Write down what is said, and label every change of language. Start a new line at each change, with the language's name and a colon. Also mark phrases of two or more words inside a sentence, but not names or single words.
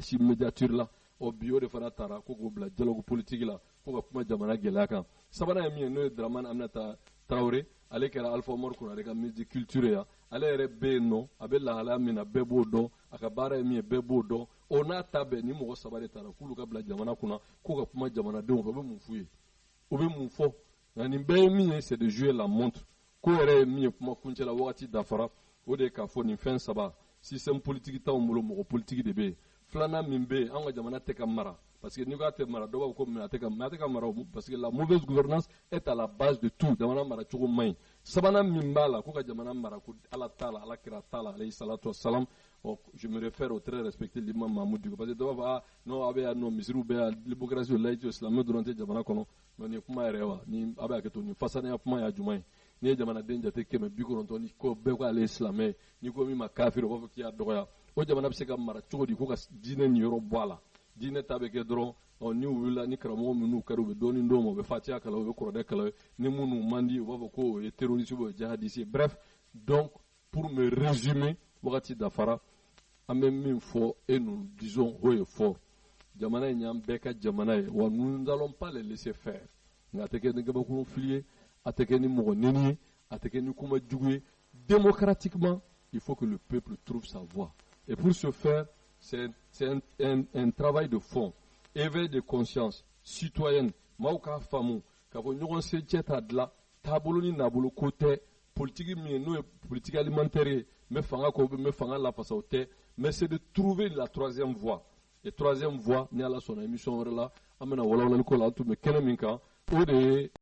Bambara: si médiature la ɔ bi o de fana taara ko k'o bila
French: dialogue politique
Bambara: la ko ka kuma jamana gɛlɛya kan sabanan ye min ye n'o ye Dramane Aminata Traoré ale kɛra Alpha Mor Konare ka
French: ministre de culture
Bambara: yan ale yɛrɛ bɛ yen nɔ a bɛ lahalaya min na bɛɛ b'o dɔn a ka baara ye min ye bɛɛ b'o dɔn o n'a ta bɛɛ ni mɔgɔ saba de taara k'olu ka bila jamana kunna k'u ka kuma jamanadenw fɛ o bɛ mun f'u ye o bɛ mun fɔ nka nin bɛɛ ye min ye
French: c'est de jouer la montre
Bambara: ko yɛrɛ ye min ye kuma kuncɛ la wagati dafara o de ye k'a fɔ nin fɛn saba
French: système politique
Bambara: t'anw bolo mɔgɔ politique de bɛ yen filanan min bɛ yen an ka jamana tɛ ka mara
French: parce que
Bambara: ni ko ate mara dɔw b'a fɔ ko mais a tɛ ka mara
French: parce que la mauvaise gouvernance est à la base de tout
Bambara: jamana mara cogo man ɲi sabanan min b'a la ko ka jamana mara ko ala t'a la alakira t'a la
Arabic: عليه الصلاة والسلام.
French: Je me réfère au très respecté l'imam Mahmoud Diko parce que
Bambara: dɔw b'a fɔ non a bɛ yan nɔ misiriw bɛ yan démocratie o laïcité o silamɛ dɔrɔn tɛ jamana kɔnɔ mais nin ye kuma yɛrɛ wa ni a bɛ hakɛ to nin fasanenya kuma y'a jumɛn ye n'i ye jamanaden jate 190 ni ko bɛɛ ko ale ye silamɛ ye n'i ko min ma kafiri o b'a fɔ k'i y'a dɔgɔya o jamana bɛ se ka mara cogo di ko ka diinɛ nin yɔrɔ bɔ a la diinɛ ta bɛ kɛ dɔrɔn ni u wulila ni karamɔgɔ minnu kɛra u bɛ dɔɔni d'o ma u bɛ fatiha kalan u bɛ kuranɛ kalan ni minnu man di u b'a fɔ ko o ye
French: terroriste ou jihadiste bref donc pour me résumer
Bambara: wagati dafara an bɛ min fɔ
French: et nous disons haut et fort
Bambara: jamana in y'an bɛɛ ka jamana ye wa nous
French: n'allons pas les laisser faire
Bambara: nka a tɛ kɛ ni gabakuru fili ye a tɛ kɛ ni mɔgɔ neni ye a tɛ kɛ ni kuma jugu ye démocratiquement
French: il faut que le peuple trouve sa voie et pour ce faire c'est un travail de fond éveil de conscience citoyenne
Bambara: maaw k'a faamu k'a fɔ ɲɔgɔn se cɛ t'a dilan taabolo ni nabolo ko tɛ politique min ye n'o ye
French: politique alimentaire
Bambara: ye n bɛ fanga kɔ n bɛ fanga lafasa o tɛ
French: mais c'est de trouver la troisième voie et troisième voie
Bambara: ni ala sɔnna émission wɛrɛ la an bɛna walawalali ko la an tun bɛ kɛnɛ min kan o de ye